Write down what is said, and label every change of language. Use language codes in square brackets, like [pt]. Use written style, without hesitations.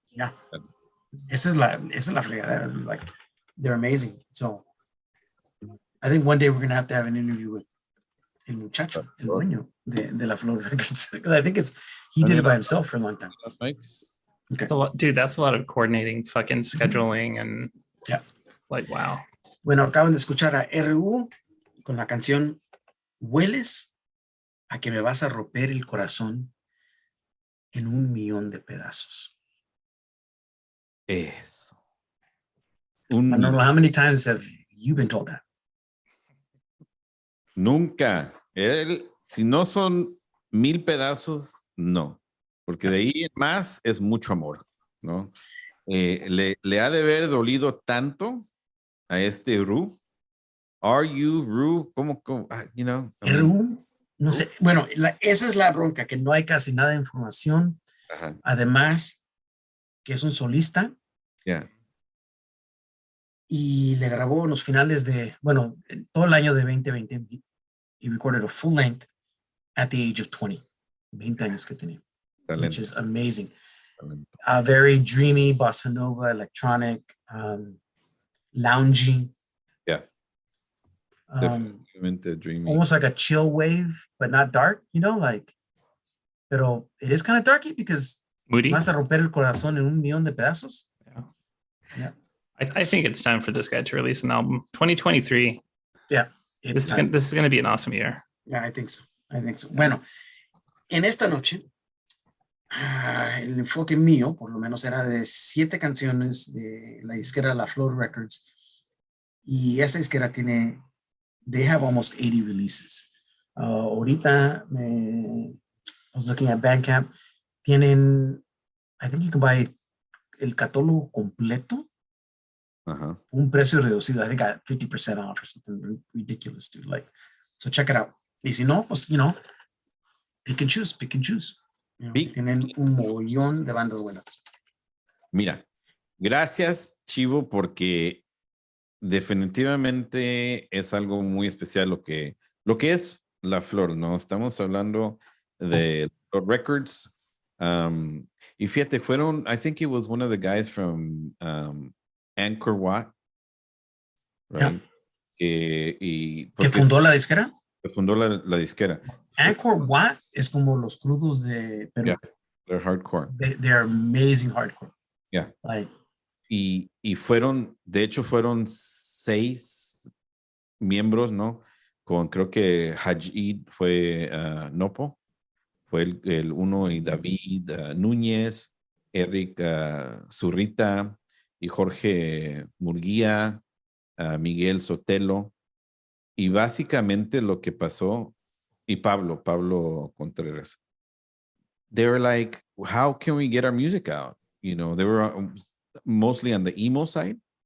[en] Yeah. [es] Esa es la fregadera. [en] Like, they're amazing. So I think one day we're going to have an interview with [es] el muchacho, el dueño de [en] La Flor Records. I think he did it by himself for a long time. Okay. That's a lot, dude, that's a lot of coordinating, fucking scheduling, and yeah, like, wow. [es] Bueno, acaban de escuchar a RU con la canción Hueles a que me vas a romper el corazón en 1,000,000 de pedazos. Eso. [en] Manolo, how many times have you been told that? [es] Nunca. Si no son 1,000 pedazos, no. Porque de ahí en más es mucho amor, ¿no? Le ha de haber dolido tanto a este Ru. [en] Are you Ru? [es] ¿Cómo? [en] You know, [es] RU, no sé. Bueno, esa es la bronca, que no hay casi nada de información. Ajá. Además, que es un solista. [en] Yeah. [es] Y le grabó en los finales de, bueno, todo el año de 2020. [en] He recorded a full length at the age of 20. [es] 20 años que tenía. Talento. [en] Which is amazing. Very dreamy, bossa nova, electronic, loungy. Yeah. Definitely dreamy. Almost like a chill wave, but not dark, you know, like, pero it is kind of darky because Moody. [es] vas a romper el corazón en 1,000,000 de pedazos. [en] Yeah. I think it's time for this guy to release an album. 2023. Yeah. This is going to be an awesome year. Yeah, I think so. [es] Bueno, en esta noche, el enfoque mío, por lo menos, era de 7 canciones de la disquera La Flow Records. Y esa disquera [en] they have almost 80 releases. [es] Ahorita, [en] I was looking at Bandcamp, [es] tienen, [en] I think you can buy [es] el catálogo completo. Un precio reducido. [en] I think I got 50% off or something ridiculous, dude. Like, so check it out. [es] Y si no, pues, [en] you know, pick and choose. You know, [es] tienen un montón de bandas buenas. Mira, gracias, Chivo, porque definitivamente es algo muy especial lo que es La Flor, ¿no? Estamos hablando de los records. Y fíjate, [en] I think it was one of the guys from Angkor Wat, right? Yeah. [es] ¿Que fundó la disquera? Que fundó la disquera. Angkor Wat es como los crudos de Perú. [en] Yeah, they're hardcore. They're amazing hardcore. Yeah. Like, [es] y fueron, de hecho, fueron 6 miembros, ¿no? Creo que Hajid fue Nopo, fue el uno, y David Núñez, Eric Zurrita y Jorge Murguía, Miguel Sotelo. Y básicamente lo que pasó, y [en] Pablo Contreras, they were like, how can we get our music out? You know, they were mostly on the emo side.